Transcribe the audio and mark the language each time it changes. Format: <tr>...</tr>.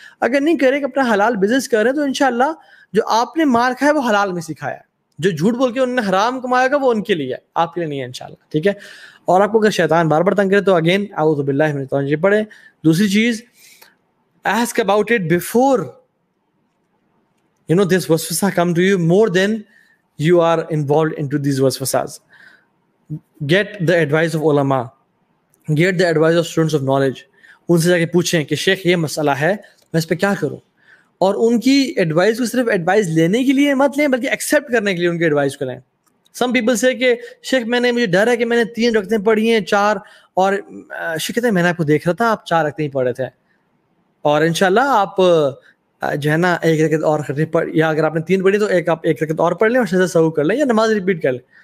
<ur>اگر نہیں کرے کہ اپنا حلال بزنس کریں, تو انشاءاللہ جو آپ نے مار کھایا وہ حلال میں سکھایا ہے. جو جھوٹ بول کے انہوں نے حرام کمایا گا وہ ان کے لیے ہے, آپ کے لیے نہیں ہے انشاءاللہ, ٹھیک ہے. اور آپ کو اگر شیطان بار بار تنگ کرے تو اگین</ur> <ar>اعوذ باللہ من الشیطان الرجیم</ar> <ur>پڑھیں. دوسری چیز,</ur> <en>ask about it before this waswasa come to you, more than you are involved into these waswasas. Get the advice of ulama, get the advice of students of knowledge.</en> <ur>ان سے جا کے پوچھیں کہ شیخ یہ مسئلہ ہے, میں اس پہ کیا کروں, اور ان کی ایڈوائس کو صرف ایڈوائس لینے کے لیے مت لیں, بلکہ ایکسیپٹ کرنے کے لیے ان کی ایڈوائس کو لیں. سم پیپل سے کہ شیخ مجھے ڈر ہے کہ میں نے 3 رکعتیں پڑھی ہیں 4, اور شیخ کہتے ہیں میں نے آپ کو دیکھ رہا تھا آپ 4 رکعتیں ہی پڑھے تھے, اور انشاءاللہ آپ جو ہے نا 1 رکعت اور پڑھ, یا اگر آپ نے 3 پڑھی تو آپ 1 رکعت اور پڑھ لیں اور سجدہ سہو کر لیں, یا نماز ریپیٹ کر لیں.</ur>